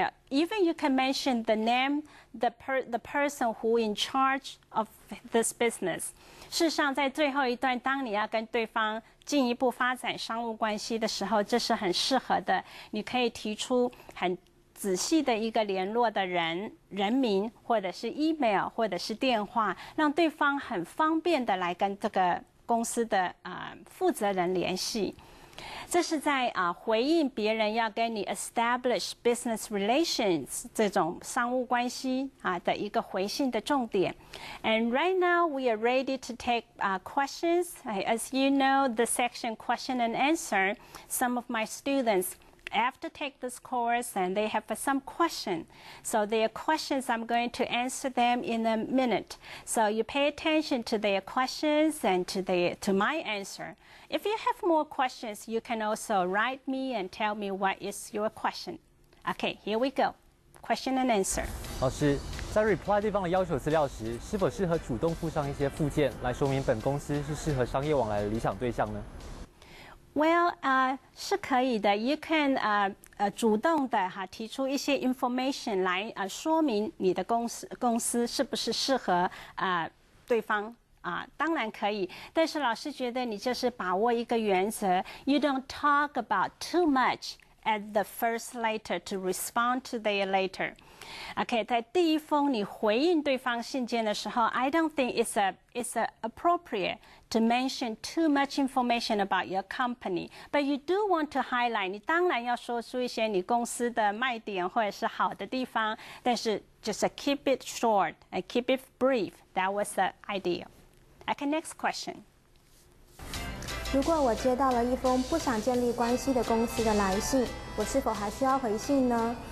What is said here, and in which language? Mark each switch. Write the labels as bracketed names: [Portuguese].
[English] Even you can mention the name, the person who in charge of this business. [Chinese] 事实上，在最后一段，当你要跟对方进一步发展商务关系的时候，这是很适合的。你可以提出很仔细的一个联络的人名，或者是 email， 或者是电话，让对方很方便的来跟这个公司的负责人联系。这是在回应别人要跟你 [English] establish business relations [Chinese] 这种商务关系的一个回信的重点。 [English] And right now we are ready to take questions. As you know, the section question and answer, some of my students after take this course and they have some question. So their questions, I'm going to answer them in a minute. So you pay attention to their questions and to my answer. If you have more questions, you can also write me and tell me what is your question. Okay, here we go. Question and answer. [Chinese] 老师，在 reply 对方的要求资料时，是否适合主动附上一些附件来说明本公司是适合商业往来的理想对象呢？ Well, 是可以的。 [English] You can [Chinese] 主动的提出一些 information 来说明你的公司是不是适合对方当然可以。但是老师觉得你就是把握一个原则 ， [English] You don't talk about too much at the first letter to respond to their letter. OK， [Chinese] 在第一封你回应对方信件的时候 [English] ，I don't think it's appropriate to mention too much information about your company, but you do want to highlight. [Chinese] 你当然要说出一些你公司的卖点或者是好的地方，但是 [English] just keep it short and keep it brief. That was the idea. OK, next question. [Chinese] 如果我接到了一封不想建立关系的公司的来信，我是否还需要回信呢？